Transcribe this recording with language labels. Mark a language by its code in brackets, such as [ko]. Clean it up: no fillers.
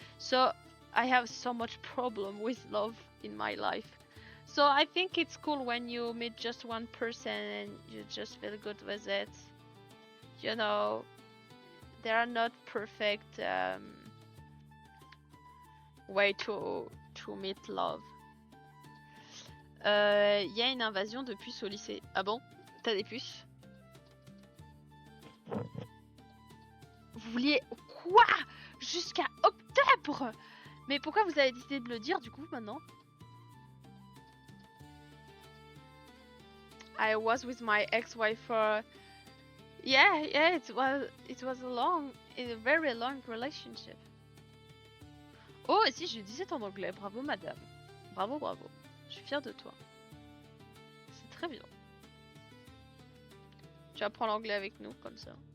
[en] So I have so much problem with love in my life. So I think it's cool when you meet just one person and you just feel good with it. You know, there are not perfect way to meet love. [fr] Y a une invasion de puces au lycée. Ah bon? T'as des puces? Vous vouliez quoi? Jusqu'à octobre? Mais pourquoi vous avez décidé de me le dire du coup maintenant? [en] I was with my ex-wife for... Yeah, it was a very long relationship. [fr] Oh, et si je disais en anglais, bravo madame. Bravo, bravo. Je suis fière de toi. C'est très bien. Tu apprends l'anglais avec nous, comme ça.